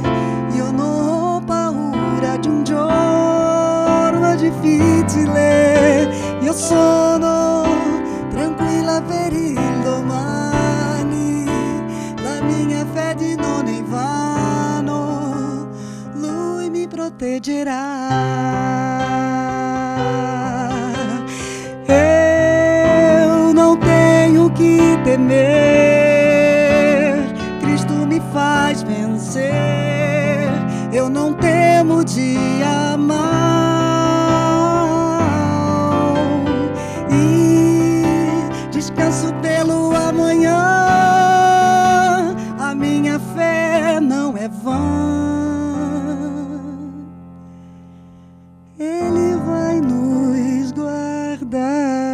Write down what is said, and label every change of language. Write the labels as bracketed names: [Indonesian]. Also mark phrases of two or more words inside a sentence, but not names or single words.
[Italian] Io non ho paura di un giorno difficile, io sono tranquilla per il domani, la mia fede non è vano, Lui mi proteggerà. [Portuguese] Eu não tenho que temer, Cristo me faz vencer, eu não temo dia mau e descanso pelo amanhã, a minha fé não é vã, Ele vai nos guardar.